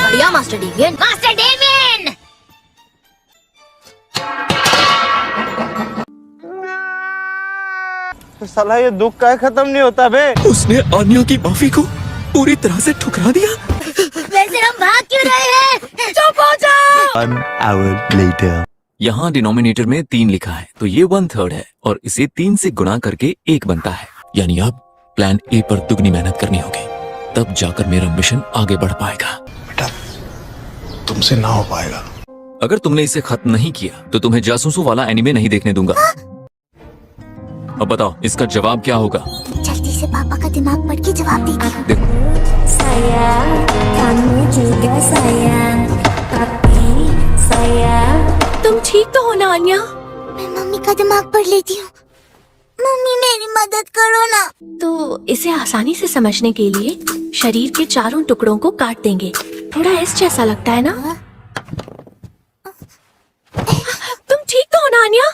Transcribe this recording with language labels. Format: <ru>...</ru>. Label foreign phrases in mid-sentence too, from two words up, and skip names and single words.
<hi>बढ़िया मास्टर डेमियन। मास्टर डेमियन! साला ये दुख का खत्म नहीं होता बे। उसने आनिया की माफी को पूरी तरह से ठुकरा दिया। वैसे हम भाग क्यों रहे हैं? चुप हो जाओ।</hi> <en>1 hour later.</en> <hi>यहाँ डिनोमिनेटर में 3 लिखा है तो ये 1/3 है और इसे 3 से गुणा करके 1 बनता है। यानी अब प्लान ए पर दुगनी मेहनत करनी होगी, तब जाकर मेरा मिशन आगे बढ़ पाएगा। बेटा, तुमसे ना हो पाएगा। अगर तुमने इसे खत्म नहीं किया तो तुम्हें जासूसों वाला एनिमे नहीं देखने दूंगा। अब बताओ इसका जवाब क्या होगा? जल्दी से पापा का दिमाग पढ़ के जवाब देती हूँ। देखो, sayang, kamu juga sayang, tapi sayang। तुम ठीक तो हो ना आन्या? मैं मम्मी का दिमाग पढ़ लेती हूँ। मम्मी मेरी मदद करो ना। तो इसे आसानी से समझने के लिए शरीर के चारों टुकड़ों को काट देंगे। थोड़ा एस जैसा लगता है ना? तुम ठीक तो हो ना आन्या?</hi>